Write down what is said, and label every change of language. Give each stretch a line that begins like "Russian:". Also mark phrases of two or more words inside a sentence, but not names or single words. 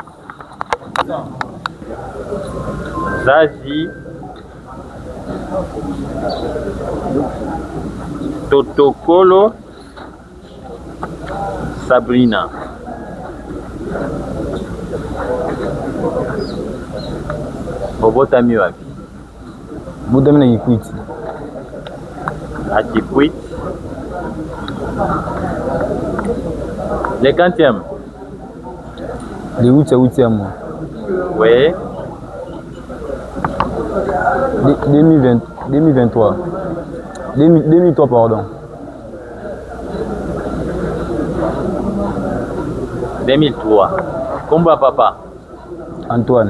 Lingala: Nzazi Totokolo Sabrina. Obotami wapi? Botami na Kikwiti.
French: À Kikwit. Le 40e. Le 8e mois. Oui. 2023. 2003, pardon. 2003.
Lingala: Komba papa. Antoine.